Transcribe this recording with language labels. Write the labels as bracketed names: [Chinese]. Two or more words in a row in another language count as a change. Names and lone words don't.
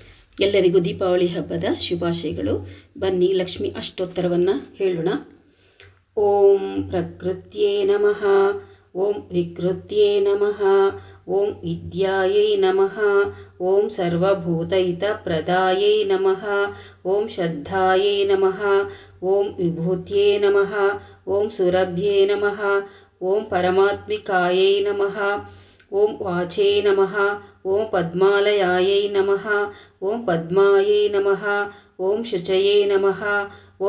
[Kannada] ಎಲ್ಲರಿಗೂ ದೀಪಾವಳಿ ಹಬ್ಬದ ಶುಭಾಶಯಗಳು. ಬನ್ನಿ ಲಕ್ಷ್ಮಿ ಅಷ್ಟೋತ್ತರವನ್ನು ಹೇಳೋಣ. [Sanskrit] ಓಂ ಪ್ರಕೃತ್ಯೇ ನಮಃ, ಓಂ ವಿಕೃತ್ಯೇ ನಮಃ, ಓಂ ವಿದ್ಯಾಯೈ ನಮಃ, ಓಂ ಸರ್ವಭೂತಹಿತಪ್ರದಾಯೈ ನಮಃ, ಓಂ ಶ್ರದ್ಧಾಯೈ ನಮಃ, ಓಂ ವಿಭೂತ್ಯೇ ನಮಃ, ಓಂ ಸುರಭ್ಯೇ ನಮಃ, ಓಂ ಪರಮಾತ್ಮಿಕಾಯೈ ನಮಃ, ಓಂ ವಾಚೇ ನಮಃ, ಓಂ ಪದ್ಮಾಲಯಾಯೈ ನಮಃ, ಓಂ ಪದ್ಮಾಯೈ ನಮಃ, ಓಂ ಶುಚಯೇ ನಮಃ, ಓಂ